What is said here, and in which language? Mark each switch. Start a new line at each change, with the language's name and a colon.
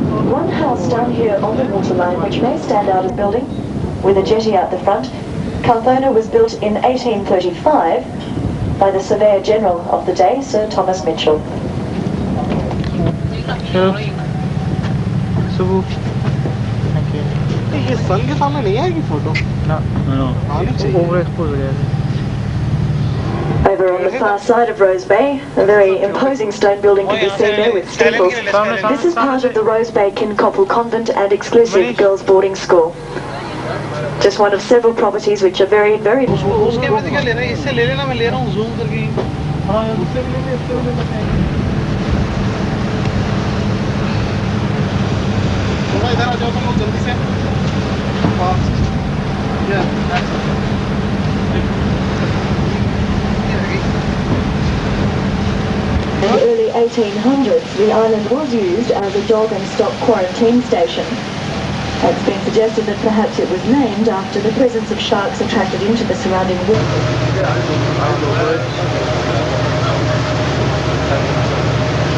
English: One house down here on the waterline, which may stand out as a building, with a jetty out the front. Carthona was built in 1835 by the Surveyor General of the day, Sir Thomas Mitchell.
Hindi: ये सन के सामने नहीं आएगी photo
English: Over on the far side of Rose Bay, a very imposing stone building can be seen there with steeples. This is part of the Rose Bay Kincoppel Convent and exclusive girls' boarding school. Just one of several properties which are very, very...
Hindi: उसके में क्या ले रहा है इससे ले लेना मैं ले रहा हूँ zoom करके हाँ उससे ले ले इससे ले थोड़ा इधर आ जाओ तुम लोग जल्दी से
English: In the early 1800s, the island was used as a dog and stock quarantine station. It's been suggested that perhaps it was named after the presence of sharks attracted into the surrounding water.